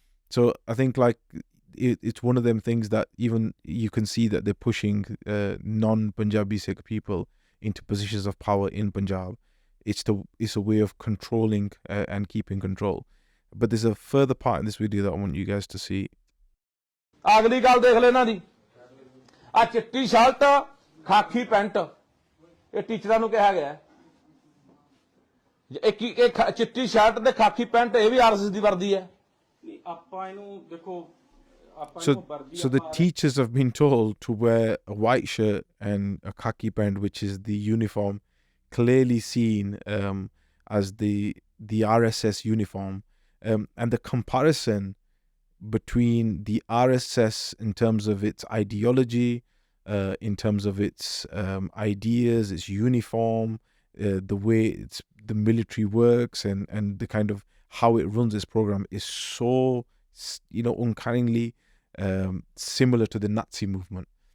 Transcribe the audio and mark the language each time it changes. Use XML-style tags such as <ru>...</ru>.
<en>So I think like it's one of them things that even you can see that they're pushing non-Punjabi Sikh people into positions of power in Punjab. It's a way of controlling and keeping control. But there's a further part in this video that I want you guys to see.</en> <pa>ਅਗਲੀ ਗੱਲ ਦੇਖ ਲੈ ਇਹਨਾਂ ਦੀ ਆ ਚਿੱਟੀ shirt ਖਾਕੀ pant ਇਹ ਟੀਚਰਾਂ ਨੂੰ ਕਿਹਾ ਗਿਆ ਇਹ ਚਿੱਟੀ ਸ਼ਰਟ ਤੇ ਖਾਕੀ ਪੈਂਟ ਇਹ ਵੀ ਆਰਐਸਐਸ ਦੀ ਵਰਦੀ ਹੈ ਆਪਾਂ ਇਹਨੂੰ ਦੇਖੋ</pa> <en>So the teachers have been told to wear a white shirt and a khaki pant, which is the uniform clearly seen as the RSS uniform. And the comparison between the RSS in terms of its ideology, in terms of its ideas, its uniform, the way the military works and the kind of how it runs its program is so, you know, uncannily similar to the Nazi movement.</en>